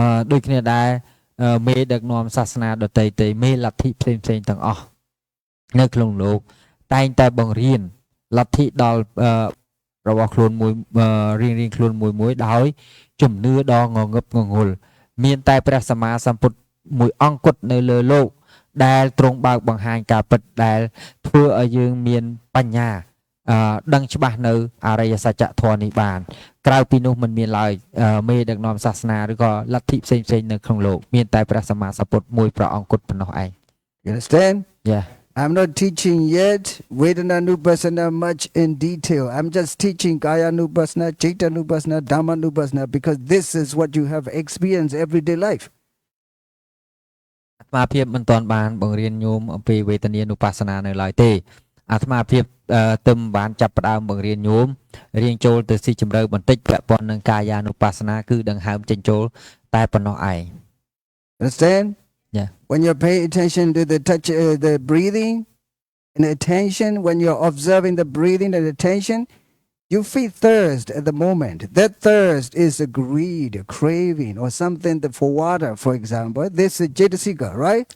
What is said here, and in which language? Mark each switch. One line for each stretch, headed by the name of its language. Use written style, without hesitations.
Khmer: ដូចគ្នាដែរមេដឹកនាំសាសនាដទៃទេមេលទ្ធិផ្សេងទាំងអស់នៅក្នុងលោកតែងតែបង្រៀនលទ្ធិដល់របស់ខ្លួនមួយរៀងខ្លួនមួយដោយជំនឿដ៏ងងឹបងងុលមានតែព្រះសម្មាសម្ពុទ្ធមួយអង្គគត់នៅលើលោកដែលទ្រង់បើកបង្ហាញការពិតដែលធ្វើឲ្យយើងមានបញ្ញា ដឹងច្បាស់នៅអរិយសច្ចធម៌នេះបានក្រៅពីនោះមិនមានឡើយមេដឹកនាំសាសនាឬក៏លទ្ធិផ្សេងនៅក្នុងលោកមានតែព្រះសម្មាសម្ពុទ្ធមួយព្រះអង្គគត់ប៉ុណ្ណោះឯង
English: You understand? Yeah. I'm not teaching yet Vedana-nupassana much in detail. I'm just teaching Kaya-nupassana, Chitta-nupassana, Dhamma-nupassana because this is what you have experienced everyday life.
Khmer: អាត្មាភាពមិនទាន់បានបង្រៀនញោមអំពីវេទនានុបស្សនានៅឡើយទេអាត្មាភាពទឹមបានចាប់ផ្ដើមបង្រៀនញោមរៀងចូលទៅស៊ីជម្រៅបន្តិចពាក់ព័ន្ធនឹងកាយានុបស្សនាគឺដង្ហើមចេញចូលតែប៉ុណ្ណោះឯង
English: Understand? Yeah. When you pay attention to the touch, the breathing and attention, when you're observing the breathing and attention, you feel thirst at the moment. That thirst is a greed, a craving, or something for water, for example. This is Cetasika, right?